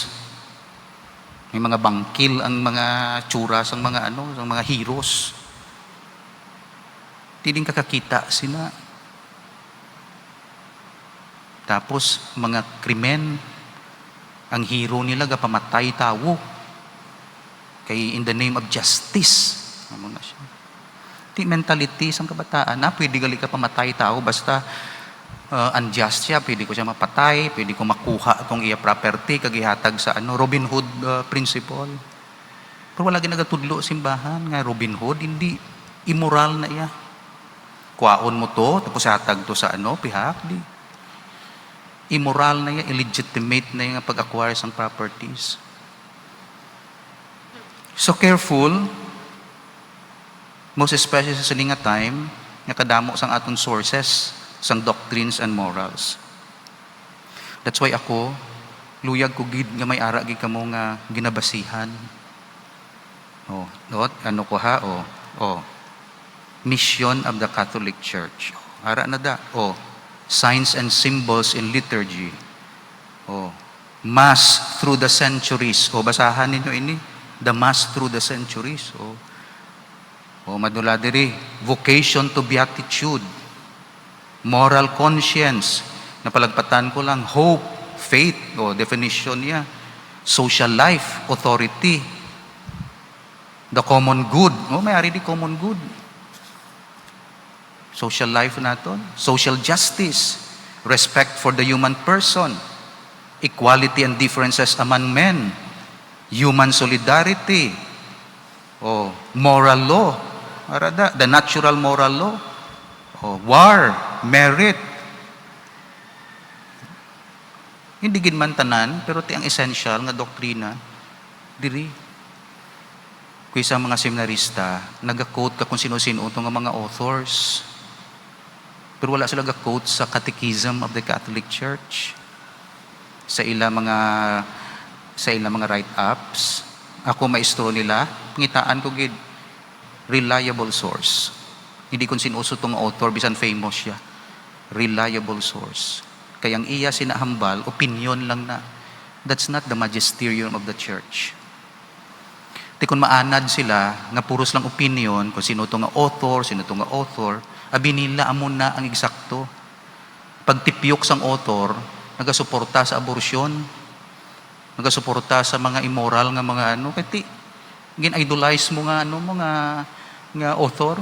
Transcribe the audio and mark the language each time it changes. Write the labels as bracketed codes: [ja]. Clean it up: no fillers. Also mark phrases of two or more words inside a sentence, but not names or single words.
[hil] May mga bangkil ang mga tsura sang mga sang mga heroes. Tiding kakakita sila. Tapos, mga krimen, ang hero nila gapamatay tao. [en] Kay in the name of justice. [hil] Ano na siya. Di mentality sang kabataan na pwede gali ka pamatay tao basta unjust siya, pwede ko siya mapatay, pwede ko makuha itong iya property, kagihatag sa Robin Hood principle. Pero wala ginagatudlo simbahan nga Robin Hood, hindi immoral na iya. Kuwaon mo to, tapos hatag to sa pihak, di. Immoral na iya, illegitimate na yung pag-acquire sang properties. [en] So careful, most especially [hil] sa silinga time, nga kadamo sang atong sources, sang [en] doctrines and morals. That's why [hil] ako, luyag ko gid nga may ara gid kamo nga ginabasihan. Ano ko ha? [en] Mission of the Catholic Church. [hil] Ara na da. [en] Signs and symbols in liturgy. Mass through the centuries. [hil] Basahan ninyo ini. [en] The Mass through the centuries. [hil] Madula diri, [en] vocation to beatitude, moral conscience, [hil] napalagpatan ko lang, [en] hope, faith, definition [hil] niya, [en] social life, authority, the common good, [hil] may-ari di [en] common good, social life naton, social justice, respect for the human person, equality and differences among men, human solidarity, moral law, the natural moral law, war, merit. [hil] Hindi gid man tanan, pero ti ang essential nga doktrina diri. Kuy sa mga seminarista, naga-quote ka kung sino-sino nga mga authors. Pero wala sila ga-quote sa Catechism of the Catholic Church. Sa ila mga write-ups. Ako maestro nila, pangitaan ko gid [en] reliable source. [hil] Hindi kung sinuso tong author, bisan famous siya. [en] Reliable source. [hil] Kayang iya sinahambal, opinion lang na. [en] That's not the magisterium of the church. [hil] Di kung maanad sila, nga puros lang opinion, kung sino tong author, abi nila amon na ang eksakto. Pagtipyok sang author, nagasuporta sa abortion, nagasuporta sa mga immoral nga mga kati gin-idolize mo nga nga author.